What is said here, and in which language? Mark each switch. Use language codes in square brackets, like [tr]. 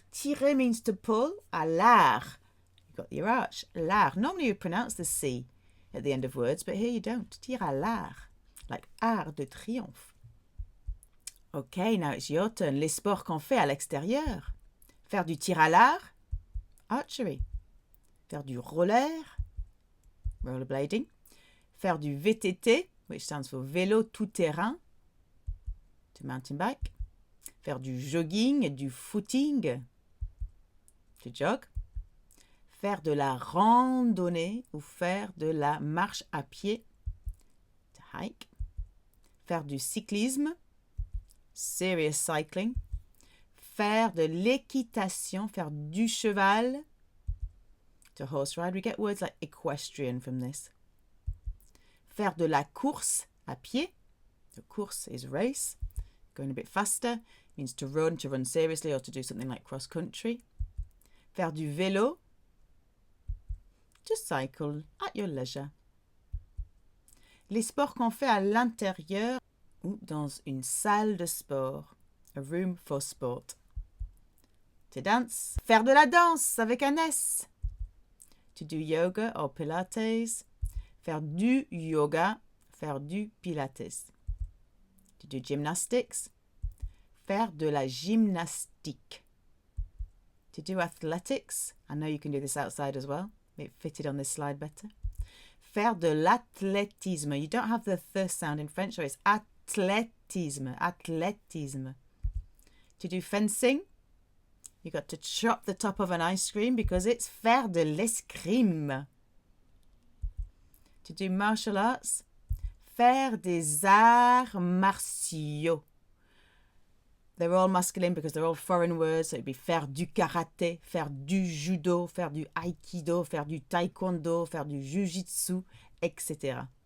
[en] Tirer means to pull. À l'arc. You've got your arch. L'arc. Normally you pronounce the C. at the end of words, but here you don't. [fr] Tir à l'art, [en] like art de triomphe. Okay, now it's your turn. [fr] Les sports qu'on fait à l'extérieur. Faire du tir à l'art, archery. Faire du roller, rollerblading. Faire du VTT, [en] which stands for [fr] vélo tout-terrain, [en] to mountain bike. [fr] Faire du jogging, du footing, [en] to jog. [fr] Faire de la randonnée ou faire de la marche à pied, [en] to hike. [fr] Faire du cyclisme, [en] serious cycling. [fr] Faire de l'équitation, faire du cheval, [en] to horse ride. We get words like equestrian from this. [fr] Faire de la course à pied. [en] The course is race. Going a bit faster means to run seriously or to do something like cross country. [fr] Faire du vélo, [en] to cycle at your leisure. [fr] Les sports qu'on fait à l'intérieur ou dans une salle de sport, [en] a room for sport. To dance, [fr] faire de la danse avec un S. [en] To do yoga or pilates, [fr] faire du yoga, faire du pilates. [en] To do gymnastics, [fr] faire de la gymnastique. [en] To do athletics, I know you can do this outside as well, it fitted on this slide better. [fr] Faire de l'athlétisme, [en] you don't have the th sound in French, so it's athlétisme, athlétisme. To do fencing, you got to chop the top of an ice cream because it's [fr] faire de l'escrime. [en] To do martial arts, [fr] faire des arts martiaux. [en] They're all masculine because they're all foreign words. So it'd be faire du karaté, faire du judo, faire du aikido, faire du taekwondo, faire du jujitsu, etc.